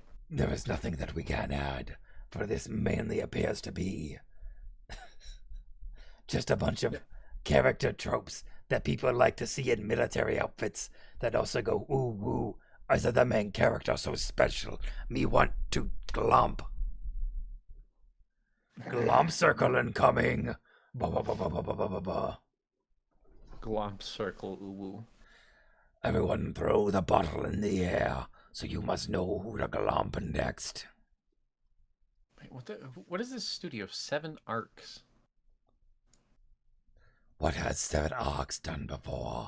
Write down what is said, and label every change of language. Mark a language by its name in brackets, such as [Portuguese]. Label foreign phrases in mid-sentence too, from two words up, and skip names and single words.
[English] There is nothing that we can add, for this mainly appears to be just a bunch of character tropes that people like to see in military outfits that also go, ooh, woo, is the main character so special? Me want to glomp. Glomp circle incoming. Ba-ba-ba-ba-ba-ba-ba-ba. Glomp circle, ooh woo. Everyone throw the bottle in the air, so you must know who to glomp next. Wait, what is this studio? 7 Arcs. What has 7 Arcs done before?